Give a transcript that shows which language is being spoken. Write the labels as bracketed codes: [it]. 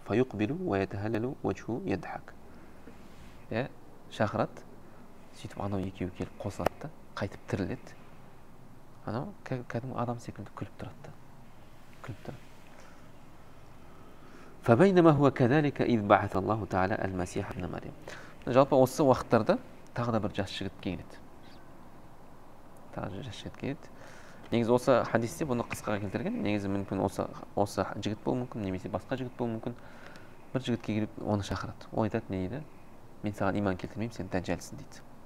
[ar] Фаюқбилу ва ятахаллалу ваджху ядхак. [kk] Шақырады. Сөйтіп анау екеуі келіп қосылады да, қайтып тіріледі. Анау кәдімгі адам секілді күліп тұрады да. Күліп тұрады. [ar] فبينما هو كذلك إذ بعث الله تعالى المسيح ابن مريم. [kk] Жалпы осы уақыттарда тағы да бір жас жігіт келеді. Тағы жас жігіт келеді. Негізі осы хадисте бұны қысқаға келтірген. Негізі мүмкін осы жігіт болуы мүмкін, немесе басқа жігіт болуы мүмкін. Бір жігітке келіп оны шақырады. Ол айтады, не дейді? Мен саған иман келтірмеймін, сен дәжжалсың дейді.